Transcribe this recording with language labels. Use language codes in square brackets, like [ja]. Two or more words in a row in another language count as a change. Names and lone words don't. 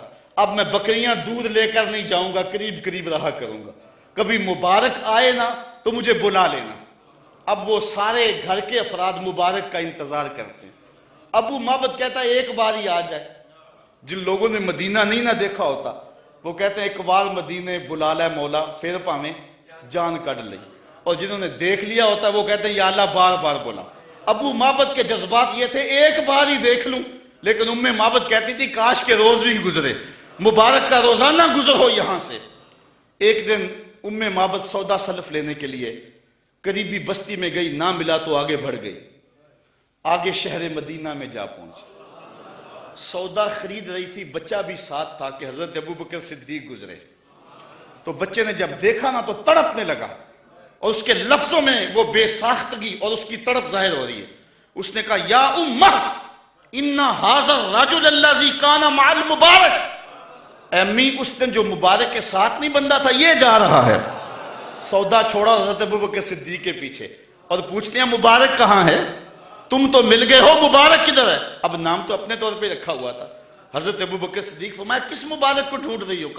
[ur] اب میں بکریاں دودھ لے کر نہیں جاؤں گا, قریب قریب رہا کروں گا, کبھی مبارک آئے نا تو مجھے بلا لینا. اب وہ سارے گھر کے افراد مبارک کا انتظار کرتے ہیں. ابو معبد کہتا ہے ایک بار ہی آ جائے. جن لوگوں نے مدینہ نہیں نہ دیکھا ہوتا وہ کہتے ہیں ایک بار مدینے بلا لے مولا [pa] پھر پاویں جان کڈ لئی, [ur] اور جنہوں نے دیکھ لیا ہوتا ہے وہ کہتے ہیں یا اللہ بار بار بولا. ابو معبد کے جذبات یہ تھے ایک بار ہی دیکھ لوں, لیکن ام معبد کہتی تھی کاش کے روز بھی گزرے, مبارک کا روزانہ گزر ہو یہاں سے. ایک دن ام معبد سودا سلف لینے کے لیے قریبی بستی میں گئی, نہ ملا تو آگے بڑھ گئی, آگے شہر مدینہ میں جا پہنچی. سودا خرید رہی تھی, بچہ بھی ساتھ تھا کہ حضرت ابوبکر صدیق گزرے. تو بچے نے جب دیکھا نا تو تڑپنے لگا, اور اس کے لفظوں میں وہ بے ساختگی اور اس کی تڑپ ظاہر ہو رہی ہے. اس نے کہا [ar] یا امہ ان ھذا الرجل الذی کان مع المبارک, [ur] اے امی اس دن جو مبارک کے ساتھ نہیں بندہ تھا یہ جا رہا ہے. سودا چھوڑا حضرت ابوبکر صدیق کے پیچھے اور پوچھتے ہیں مبارک کہاں ہے, تم تو مل گئے ہو, مبارک کدھر ہے؟ اب نام تو اپنے طور پہ رکھا ہوا تھا. حضرت ابوبکر صدیق فرمایا کس مبارک کو ڈھونڈ رہی ہو؟